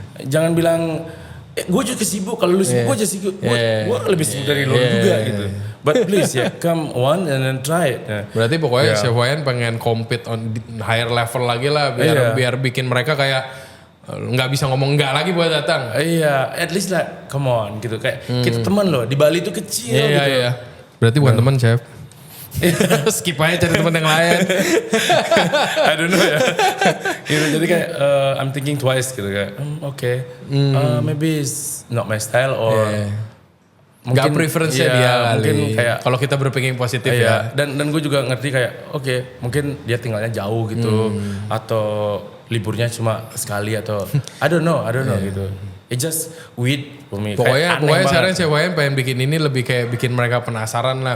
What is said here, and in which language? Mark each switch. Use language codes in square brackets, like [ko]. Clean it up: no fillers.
[id] Jangan bilang gue juga sibuk, kalau lu sibuk gue juga sibuk, gue lebih sibuk dari lu juga gitu. [en] But please come on and then try it. [id] Berarti pokoknya Chef Wayan pengen [en] compete on higher level [id] lagi lah biar bikin mereka kayak nggak bisa ngomong enggak lagi buat datang. [en] At least [id] lah [en] come on [id] gitu kayak kita teman loh di Bali itu kecil gitu. Berarti bukan teman Chef. Skip aja cari teman yang lain. [en] I don't know ya. [id] Gitu, jadi kayak [en] I'm thinking twice [id] gitu kayak [en] maybe it's not my style or [id] mungkin preference-nya dia kali. Mungkin kayak kalau kita berpikir positif ya. Dan gue juga ngerti kayak mungkin dia tinggalnya jauh gitu atau liburnya cuma sekali atau [en] I don't know [id] gitu. [en] It's just weird for me. [id] Pokoknya sekarang Chef Wayan pengen bikin ini lebih kayak bikin mereka penasaran lah.